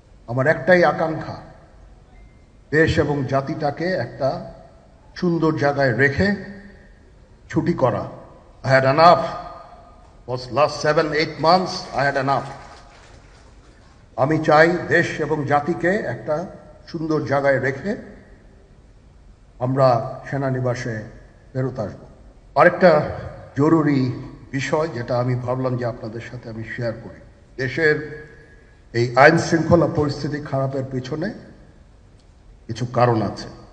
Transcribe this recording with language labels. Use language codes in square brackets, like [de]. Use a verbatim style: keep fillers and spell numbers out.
[bn] আমার একটাই আকাঙ্ক্ষা, দেশ এবং জাতিটাকে একটা সুন্দর জায়গায় রেখে ছুটি করা। [en] I had enough. Was last seven, eight months, I had enough. [bn] আমি চাই দেশ এবং জাতিকে একটা সুন্দর জায়গায় রেখে আমরা সেনানিবাসে ফেরত আসবো। আরেকটা জরুরি বিষয় যেটা আমি ভাবলাম যে আপনাদের সাথে আমি শেয়ার করি, দেশের এই আইন শৃঙ্খলা পরিস্থিতি খারাপের পেছনে কিছু কারণ আছে।